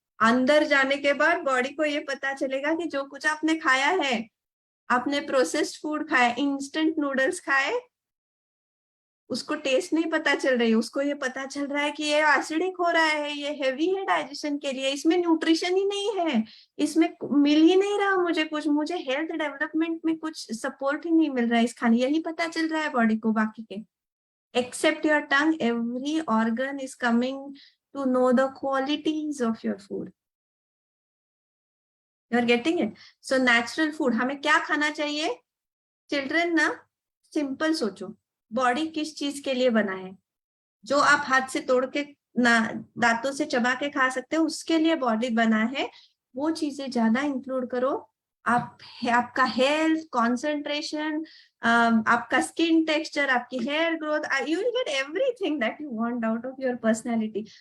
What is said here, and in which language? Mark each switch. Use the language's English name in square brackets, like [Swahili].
[Hindi] अंदर जाने के बाद बॉडी को ये पता चलेगा कि जो कुछ आपने खाया है, आपने प्रोसेस्ड फूड खाया, इंस्टेंट नूडल्स खाए, उसको टेस्ट नहीं पता चल रही, उसको ये पता चल रहा है कि ये एसिडिक हो रहा है, ये हेवी है डाइजेशन के लिए, इसमें न्यूट्रिशन ही नहीं है, इसमें मिल ही नहीं रहा मुझे कुछ, मुझे हेल्थ डेवलपमेंट में कुछ सपोर्ट ही नहीं मिल रहा है इस खाने, यही पता चल रहा है बॉडी को। बाकी के [English] except your tongue, every organ is coming to know the qualities of your food. You are getting it? So natural food, [Hindi] हमें क्या खाना चाहिए? चिल्ड्रन ना, सिंपल सोचो, बॉडी किस चीज के लिए बना है? जो आप हाथ से तोड़ के ना दांतों से चबा के खा सकते हो, उसके लिए बॉडी बना है। वो चीजें ज्यादा इंक्लूड करो। आपका हेल्थ, कॉन्सेंट्रेशन, आपका स्किन टेक्सचर, आपकी hair growth, [English] You will get everything that you want out of your personality.